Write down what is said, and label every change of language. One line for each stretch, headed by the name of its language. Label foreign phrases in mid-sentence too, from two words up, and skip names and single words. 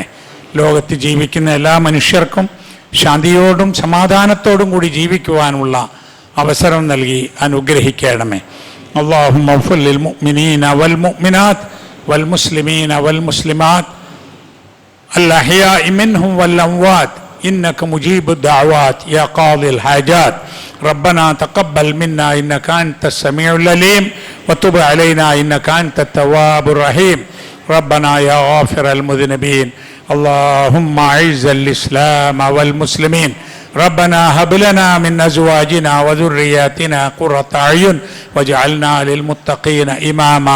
Malayalam: ലോകത്ത് ജീവിക്കുന്ന എല്ലാ മനുഷ്യർക്കും ശാന്തിയോടും സമാധാനത്തോടും കൂടി ജീവിക്കുവാനുള്ള അവസരം നൽകി അനുഗ്രഹിക്കണമേ.
Arabic: اللهم اغفر للمؤمنين والمؤمنات والمسلمين والمسلمات الأحياء منهم والأموات إنك مجيب الدعوات يا قاضي الحاجات. ربنا تقبل منا إنك أنت السميع العليم وتب علينا إنك أنت التواب الرحيم. ربنا يا غافر المذنبين اللهم أعز الإسلام والمسلمين. ربنا هب لنا من أزواجنا وذرياتنا قرة أعين واجعلنا للمتقين إماما.